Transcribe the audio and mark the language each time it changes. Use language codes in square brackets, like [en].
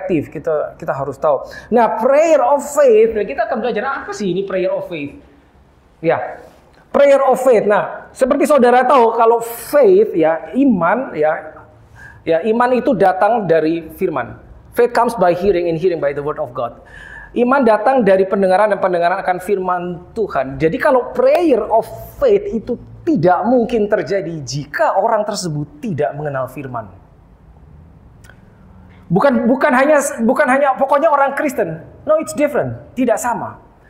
[id] Kita harus tahu. Nah, prayer of faith, kita akan belajar apa sih ini prayer of faith? [en] Ya, prayer of faith. [id] Nah, seperti saudara tahu kalau faith ya, iman iman itu datang dari firman. [en] Faith comes by hearing, and hearing by the word of God. [id] Iman datang dari pendengaran, dan pendengaran akan firman Tuhan. Jadi kalau prayer of faith itu tidak mungkin terjadi jika orang tersebut tidak mengenal firman. Bukan hanya pokoknya orang Kristen. [en] No, it's different. [id] Tidak sama.